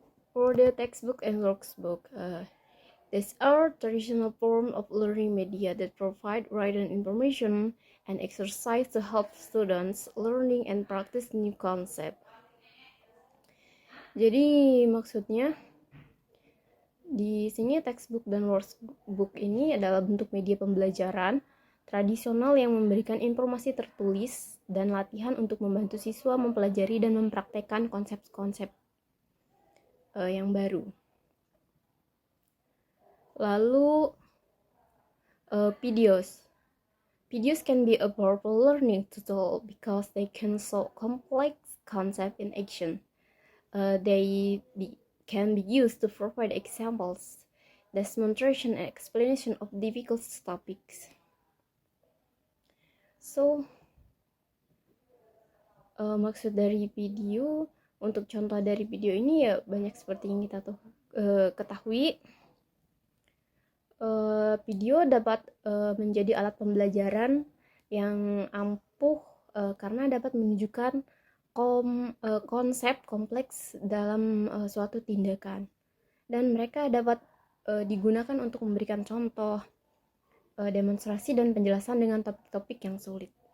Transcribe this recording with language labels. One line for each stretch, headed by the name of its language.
English: For the textbook and workbook, these are traditional form of learning media that provide written information and exercise to help students learning and practice new concept.
Indonesian: Jadi maksudnya di sini textbook dan workbook ini adalah bentuk media pembelajaran tradisional yang memberikan informasi tertulis dan latihan untuk membantu siswa mempelajari dan mempraktekkan konsep-konsep yang baru. Lalu videos.
English: Videos can be a powerful learning tool because they can show complex concepts in action. They can be used to provide examples, demonstration, and explanation of difficult topics.
Indonesian: So, maksud dari video, untuk contoh dari video ini ya banyak seperti yang kita ketahui. Video dapat menjadi alat pembelajaran yang ampuh karena dapat menunjukkan konsep kompleks dalam suatu tindakan, dan mereka dapat digunakan untuk memberikan contoh, demonstrasi, dan penjelasan dengan topik-topik yang sulit.